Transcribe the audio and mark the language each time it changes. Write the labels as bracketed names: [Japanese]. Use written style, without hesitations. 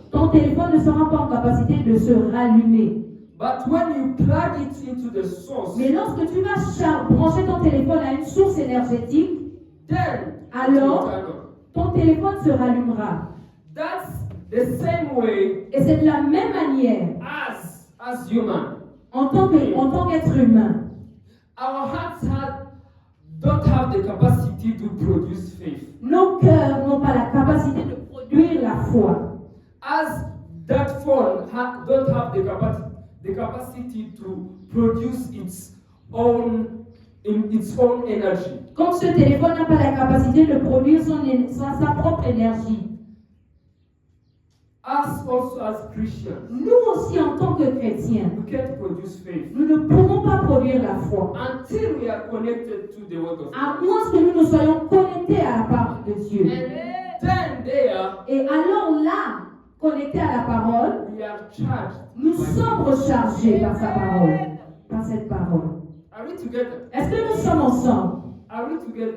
[French] ton téléphone ne sera pas en capacité de se rallumer. [English] But when you plug it into the source, [French] Mais lorsque tu vas brancher ton téléphone à une source énergétique, [English] then [French] alors [English] it will turn on. [French] ton téléphone se rallumera. [English] That's the same way [French] Et c'est de la même manière, [English] as human. [French] en tant qu'être humain, [English] Our hearts don't have the capacity to produce faith. [French] nos cœurs n'ont pas la capacité de produire la foi. [English] As that phone don't have the capacity to produce its own energy. [French] Comme ce téléphone n'a pas la capacité de produire sa propre énergie, [English] Us also as Christians, [French] nous aussi en tant que chrétiens, [English] we can't produce faith [French] nous ne pourrons pas produire la foi, [English] until we are connected to the Word of [French] à [English] God. [French] moins que nous ne soyons connectés à la parole de Dieu. [English] And then there, [French] Et alors là, connectés à la parole, [English] we are charged. [French] nous [English] by [French] sommes [English] God. [French] rechargés par sa parole, par cette parole. [English] Are we together? [French] Est-ce que nous sommes ensemble? [English] Are we together?